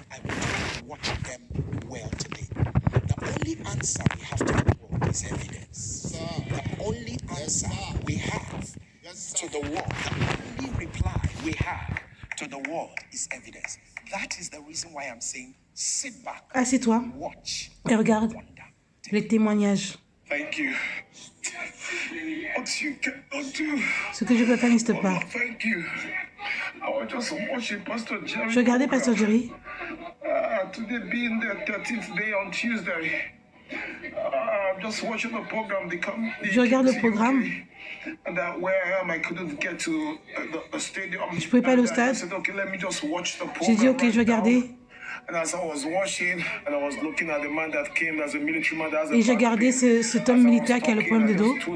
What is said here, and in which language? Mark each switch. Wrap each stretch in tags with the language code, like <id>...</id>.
<en>I want you to watch them well today. The only answer we have to the world is evidence. The only answer we have to the world, the only reply we have to the world is evidence. That is the reason why I'm saying, sit back,</en> <fr>assieds-toi</fr> <en>watch,</en> <fr>et regarde les témoignages.</fr> <en>Thank you. What you cannot do.</en> <fr>Ce que je peux faire n'existe pas.</fr> <en>Thank you. I was just watching Pastor Jerry.</en> <fr>Je regardais Pasteur Jerry.</fr> <en>Today being the 13th day on Tuesday. I'm just watching the program.</en> <fr>Je regarde le programme.</fr> <en>And where I am, I couldn't get to the stadium.</en> <fr>Je pouvais pas aller au stade.</fr> <en>I said, okay, let me just watch the program.</en> <fr>J'ai dit ok, je vais regarder.</fr> <en>And as I was watching, and I was looking at the man that came as a military man, as a</en> <fr>Et j'ai regardé cet homme militaire qui a le problème de dos.</fr>